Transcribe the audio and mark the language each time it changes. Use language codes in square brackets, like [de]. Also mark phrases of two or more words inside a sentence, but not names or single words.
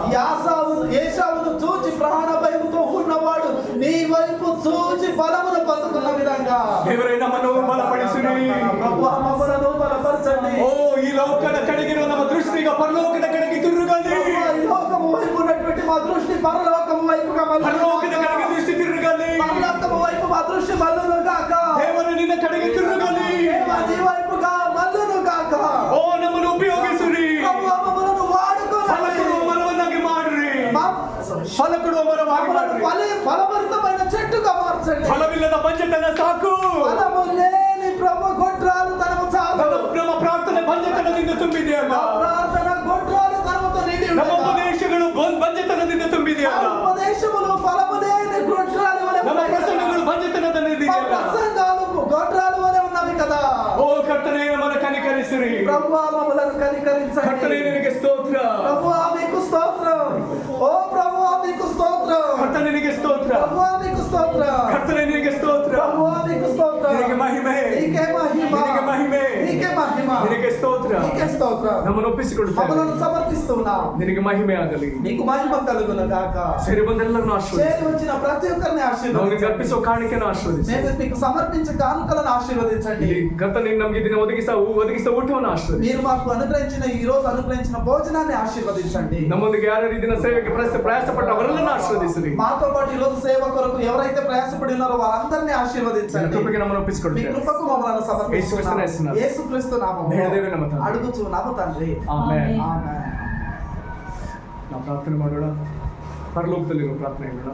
[te] ఏశావును చూచి ప్రాణ భయముతో ఉన్నవాడు నీ వైపు చూచి బలమును పొందుకున్న విధంగా [kn] ದೇವರೇ ನಮ್ಮನ್ನು ಬಲಪಡಿಸಿರಿ. [te] ప్రభువా మమ్మలను బలపరచండి. [kn] ಓ ಈ ಲೋಕದ ಕಡೆಗಿರುವ ನಮ್ಮ ದೃಷ್ಟಿಗ ಪರಲೋಕದ ಕಡೆಗೆ ತಿರುಗಲಿ. [te] ఈ లోకము వైపు ఉన్నటువంటి మా దృష్టి పరలోకము వైపుగా [kn] ಪರಲೋಕದ ಕಡೆಗೆ ದೃಷ್ಟಿ ತಿರುಗಲಿ. [te] పరలోకము వైపు మా దృష్టి మల్లును గాక. [kn] ದೇವರು ನಿನ್ನ ಕಡೆಗೆ ತಿರುಗಲಿ. [te] నీ వైపుగా మల్లును గాక. [kn] ಓ ನಮ್ಮನ್ನು ಉಪಯೋಗಿಸಿರಿ. [te] ప్రభువా మమ్మలను వాడుకోనండి. [kn] ಫಲ ಕೊಡುವ ಮರವನ್ನಾಗಿ ಮಾಡ್ರಿ. ಫಲ ಕೊಡುವ ಮರವಾಗಿ ಮಾಡ್ರಿ. [te] ఫలభరితమైన చెట్టుగా మార్చండి. [kn] ಫಲವಿಲ್ಲದ ಬಂಜೆತನ ಸಾಕು. [te] ఫలము లేని ప్రభు గొడ్రాలు తనము చాలు. [kn] ನಮ್ಮ ಪ್ರಾರ್ಥನೆ ಬಂಜೆತನದಿಂದ ತುಂಬಿದೆಯಲ್ಲ. [te] ప్రార్థన గొడ్రాలు తనముతో నిండి [kn] ನಮ್ಮ [te] ఉండగా. [kn] ಉಪದೇಶಗಳು ಬಂಜೆತನದಿಂದ ತುಂಬಿದೆಯಲ್ಲ. [te] ఉపదేశములు ఫలము లేని గొడ్రాలు వలె [kn] ನಮ್ಮ [te] ఉన్నాయి కదా. [kn] ಪ್ರಸಂಗಗಳು ಬಂಜೆತನದಿಂದ [te] మా ప్రసంగాలు గొడ్రాలు వలె ఉన్నవి కదా. [kn] ಓ ಕರ್ತನೇ ನಮ್ಮನ್ನು ಕನಿಕರಿಸಿರಿ. [te] ప్రభువా మమ్మలను కనికరించండి. [kn] ಕರ್ತನೇ ನಿನಗೆ ಸ್ತೋತ್ರ. [te] ప్రభువా మీకు స్తోత్రం. ఓ ప్రభువా మీకు స్తోత్రం. [kn] ಕರ್ತನೇ ನಿನಗೆ ಸ್ತೋತ್ರ. [te] ప్రభువా మీకు స్తోత్రం. [kn] ಕರ್ತನೇ ನಿನಗೆ ಸ್ತೋತ್ರ. [te] ప్రభువా మీకు స్తోత్రం. [kn] ನಿನಗೆ ಮಹಿಮೆ. [te] నీకే మహిమ. [kn] ನಿನಗೆ ಮಹಿಮೆ. [te] నీకే మహిమ. [kn] ನಿನಗೆ ಸ್ತೋತ್ರ. [te] నీకే స్తోత్రం. [kn] ನಮ್ಮನ್ನು ಒಪ್ಪಿಸಿಕೊಡುತ್ತೇವೆ. [te] మమ్మలను సమర్పిస్తున్నాం. [kn] ನಿನಗೆ ಮಹಿಮೆ ಆಗಲಿ. [te] నీకు మహిమ కలుగును గాక. [kn] ಸೇರಿ ಬಂದೆಲ್ಲರನ್ನು ಆಶೀರ್ವದಿಸು. [te] చేరి వచ్చిన ప్రతి ఒక్కరిని [kn] ನಾವು [te] ఆశీర్వదించండి. [kn] ಅರ್ಪಿಸುವ ಕಾಣಿಕೆಯನ್ನು ಆಶೀರ್ವದಿಸು. [te] మేము మీకు సమర్పించే కానుకలను ఆశీర్వదించండి. [kn] ಕರ್ತನೇ ನಮಗೆ ದಿನ ಒದಗಿಸಿದ ಊಟವನ್ನು ಆಶೀರ್ವದಿಸು. [te] మీరు మాకు అనుగ్రహించిన ఈ రోజు అనుగ్రహించిన భోజనాన్ని ఆశీర్వదించండి. [kn] ನಮ್ಮೊಂದಿಗೆ ಯಾರು ಈ ದಿನ ಸೇವೆಗೆ ಪ್ರಯಾಸಪಟ್ಟ ಅವರೆಲ್ಲರನ್ನು ಆಶೀರ್ವದಿಸಿರಿ. [te] మాతో పాటు ఈ రోజు సేవ కొరకు ఎవరైతే ప్రయాసపడి ఉన్నారో వారందరినీ ఆశీర్వదించండి. [kn] ಕೃಪೆಗೆ ನಮ್ಮನ್ನು [te] మీ [kn] ಒಪ್ಪಿಸಿಕೊಡುತ್ತೇವೆ. [te] కృపకు మమ్మల్ని సమర్పిస్తున్నాము. యేసుక్రీస్తు యేసుక్రీస్తు నామములో [kn] ಬೇಡದೇವೆ ನಮ್ಮ ತಂದೆ. [te] అడుగుచున్నాము తండ్రి. [kn] ಆಮೆನ್. [te] ఆమేన్. [kn] ನಾವು ಪ್ರಾರ್ಥನೆ ಮಾಡೋಣ. ಪರಲೋಕದಲ್ಲಿರೋ ಪ್ರಾರ್ಥನೆ ಮಾಡೋಣ.